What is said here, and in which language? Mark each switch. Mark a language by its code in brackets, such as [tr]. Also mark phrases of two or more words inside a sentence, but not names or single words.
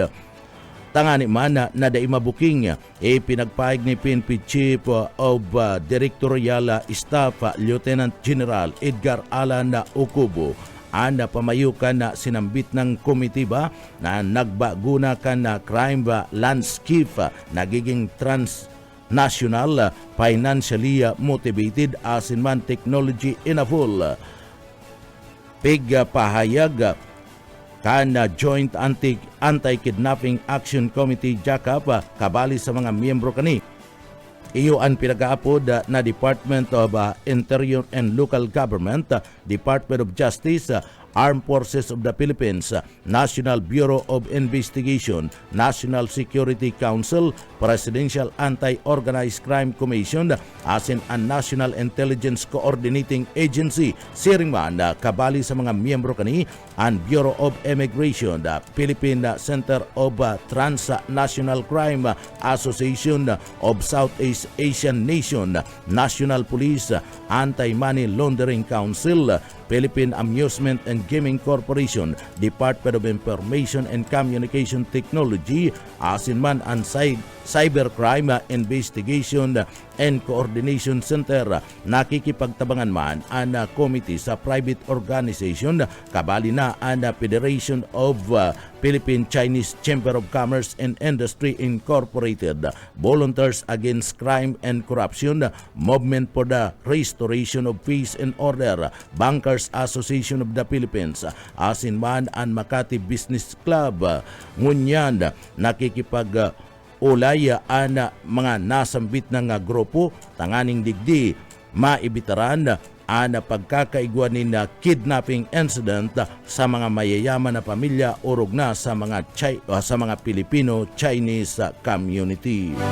[bik] Tangani man na dai mabuking pinagpaig ni PNP [en] Chief of Directorial Staff Lieutenant General [bik] Edgar Alan Okubo anda pamayukan na sinambit ng komitiba na nagbaguna kan na [en] crime landscape [bik] nagiging transnational, [en] financially motivated [bik] asin man [en] technology in a full. [bik] Pahayag kan Joint Anti-Kidnapping Action Committee JAKAP kabali sa mga miyembro kani. Iyo ang pinag-aapod na Department of Interior and Local Government, Department of Justice, Armed Forces of the Philippines, National Bureau of Investigation, National Security Council, Presidential Anti-Organized Crime Commission, asin ang National Intelligence Coordinating Agency, siringman kabali sa mga miyembro kani, ang Bureau of Immigration, the Philippine Center of Transnational Crime Association of Southeast Asian Nation, National Police, Anti-Money Laundering Council, Philippine Amusement and Gaming Corporation, Department of Information and Communication Technology, asin man ang Cybercrime Investigation and Coordination Center. Nakikipagtabangan man ang committee sa private organization kabali na ang Federation of Philippine Chinese Chamber of Commerce and Industry Incorporated, Volunteers Against Crime and Corruption, Movement for the Restoration of Peace and Order, Bankers Association of the Philippines, asin man ang Makati Business Club. Ngunyan nakikipag ulaya ana mga nasambit ng grupo tanganing digdi maibitaran ana pagkakaigwan na [en] kidnapping incident [bik] sa mga mayayaman na pamilya urog na sa mga [en] Filipino-Chinese community.